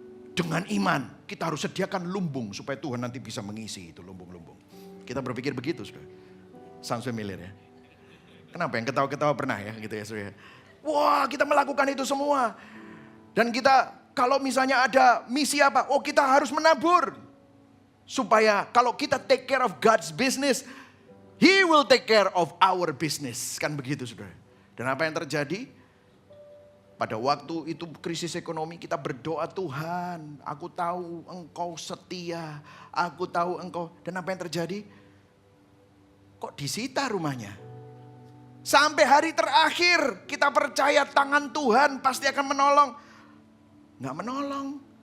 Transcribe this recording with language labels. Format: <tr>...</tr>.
<id>Dengan iman, kita harus sediakan lumbung supaya Tuhan nanti bisa mengisi itu lumbung-lumbung. Kita berpikir begitu, saudara.</id> <en>Sounds familiar</en> <id>ya. Kenapa yang ketawa-ketawa pernah ya gitu ya, saudara. Wah, kita melakukan itu semua. Dan kita kalau misalnya ada misi apa, oh kita harus menabur. Supaya kalau kita</id> <en>take care of God's business, He will take care of our business.</en> <id>Kan begitu, saudara. Dan apa yang terjadi? Pada waktu itu krisis ekonomi kita berdoa, Tuhan aku tahu Engkau setia, aku tahu Engkau. Dan apa yang terjadi? Kok disita rumahnya? Sampai hari terakhir kita percaya tangan Tuhan pasti akan menolong. nggak menolong.</id>